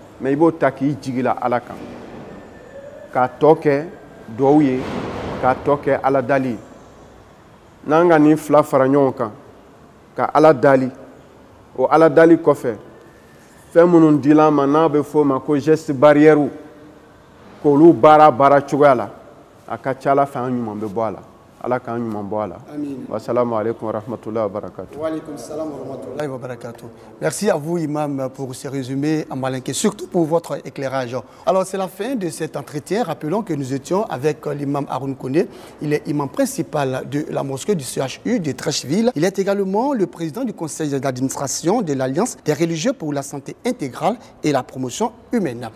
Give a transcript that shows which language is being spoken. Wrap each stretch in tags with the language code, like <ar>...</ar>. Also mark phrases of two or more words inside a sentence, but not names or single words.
<bm>i b'o ta k'i jigila ala kan k'a tɔ kɛ duwawu ye k'a tɔ kɛ ala dali ye n'an ka nin fila fara ɲɔgɔn kan ka ala dali o ala dali kɔfɛ fɛn minnu dila an ma n'a bɛ fɔ o ma ko</bm> <fr>geste barrière</fr> <bm>k'olu baara cogoya la a ka ca ala fɛ an ɲuman bɛ bɔ a la ala k'an ɲuman bɔ a la.</bm> <ar>والسلام عليكم ورحمة الله وبركاته. وعليكم السلام ورحمة الله وبركاته.</ar> <fr>Merci à vous, Imam, pour ce résumé en malinké, surtout pour votre éclairage. Alors, c'est la fin de cet entretien. Rappelons que nous étions avec l'imam Haroun Koné. Il est imam principal de la mosquée du CHU de Treichville. Il est également le président du conseil d'administration de l'Alliance des religieux pour la santé intégrale et la promotion humaine.</fr>